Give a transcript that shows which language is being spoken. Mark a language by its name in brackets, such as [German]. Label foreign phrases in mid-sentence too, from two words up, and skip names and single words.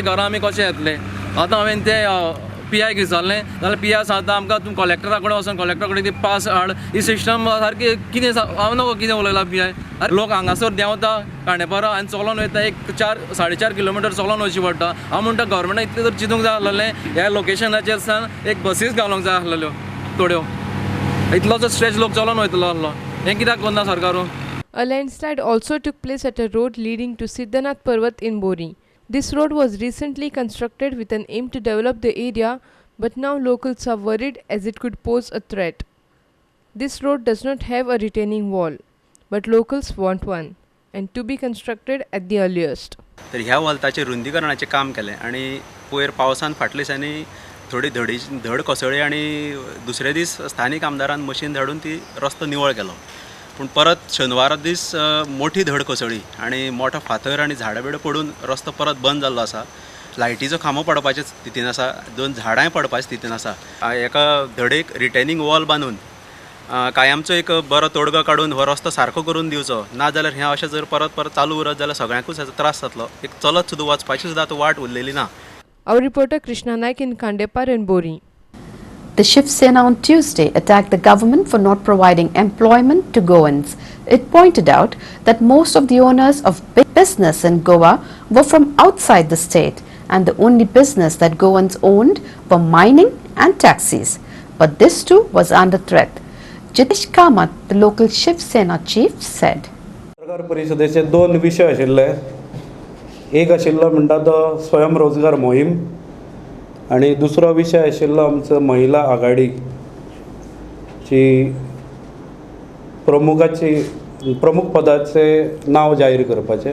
[Konkani] सो आमचे घरा आमी कशें येतले. आतां हांवें ते PI विचारलें जाल्यार PI सांगता आमकां तूं कलेक्टरा कडेन वचून कलेक्टरा कडेन ती पास हाड ही सिस्टम सारकी कितें हांव नकळो कितें उलयला PI अरे लोक हांगासर देंवता कांडेपारा आनी चलोन वयता एक 4-4.5 किलोमिटर चलोन वयची पडटा हांव म्हणटा गव्हर्मेंटान इतलें तर चिंतूंक जाय आसलें ह्या लोकेशनाचेर सान एक बसीस घालूंक जाय आसलेल्यो थोड्यो इतलोसो स्ट्रेच लोक चलोन वयतलो आसलो हें कित्याक करना सरकारू. [English] A landslide also took place at a road leading to Siddhanath Parvat in Bori. This road was recently constructed with an aim to develop the area, but now locals are worried as it could pose a threat. This road does not have a retaining wall, but locals want one, and to be constructed at the earliest. [Konkani] तर ह्या वॉल्ताचेर रुंदीकरणाचें काम केलें आनी पयर पावसान फाटल्या दिसांनी थोडी धड कोसळ्ळी आनी दुसरे दीस स्थानीक आमदारान मशीन धाडून ती रस्तो निवळ केलो पूण परत शेनवारा दीस मोठी धड कोसळ्ळी आनी मोठो फातर आनी झाडां बिडां पडून रस्तो परत बंद जाल्लो आसा लायटीचो खांबो पडपाचे स्थितीन आसा 2 झाडांय पडपाच्या स्थितीन आसा एका धडेक [English] retaining wall [Konkani] बांदून कायमचो एक बरो तोडगो काडून हो रस्तो सारको करून दिवचो नाजाल्यार हें अशें जर परत चालू उरत जाल्यार सगळ्यांकूच हेचो त्रास जातलो एक चलत सुद्दां वचपाची सुद्दां आतां वाट उरलेली ना. [English] Our reporter Krishna Naik in Kandepar and Bori. The Shiv Sena on Tuesday attacked the government for not providing employment to Goans. It pointed out that most of the owners of big business in Goa were from outside the state and the only business that Goans owned were mining and taxis. But this too was under threat. Jitesh Kamat, the local Shiv Sena chief, said. [Konkani] सरकार परिशदेचे 2 विशय आशिल्ले एक आशिल्लो म्हणटा तो स्वयंरोजगार मोहीम आणि दुसरो विशय आशिल्लो आमचो महिला आघाडीची प्रमुख पदाचे नाव जाहीर करपाचे.